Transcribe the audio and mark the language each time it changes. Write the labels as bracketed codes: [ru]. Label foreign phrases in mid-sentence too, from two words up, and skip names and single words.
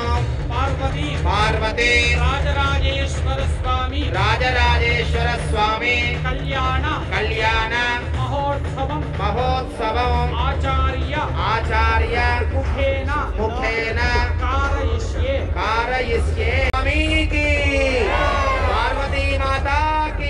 [sa] పార్వతీ పార్వతీ రాజరాజేశ్వర స్వామి రాజరాజేశ్వర స్వామి కళ్యాణ కళ్యాణ మహోత్సవం మహోత్సవం ఆచార్య ఆచార్య ముఖేన ముఖేన కారయిష్యే [hi] कारयिष्ये स्वामीकी पार्वती माता की